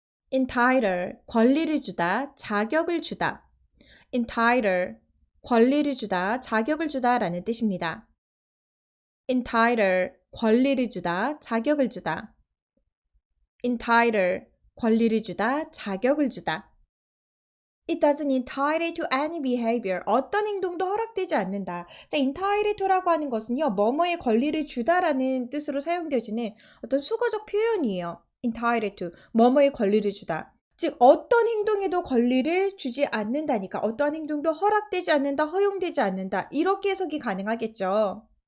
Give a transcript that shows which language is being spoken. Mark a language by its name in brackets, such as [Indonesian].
[Korean] entitle, 권리를 주다, 자격을 주다. entitle, 권리를 주다, 자격을 주다라는 뜻입니다. entitle, 권리를 주다, 자격을 주다. entitle, 권리를 주다, 자격을 주다. [English] It doesn't entitle to any behavior. [Korean] 어떤 행동도 허락되지 않는다. 자, entitle to라고 하는 것은요, 뭐뭐의 권리를 주다라는 뜻으로 사용되어지는 어떤 수거적 표현이에요. entitle to, 뭐뭐의 권리를 주다. 즉 어떤 행동에도 권리를 주지 않는다니까, 어떤 행동도 허락되지 않는다, 허용되지 않는다, 이렇게 해석이 가능하겠죠.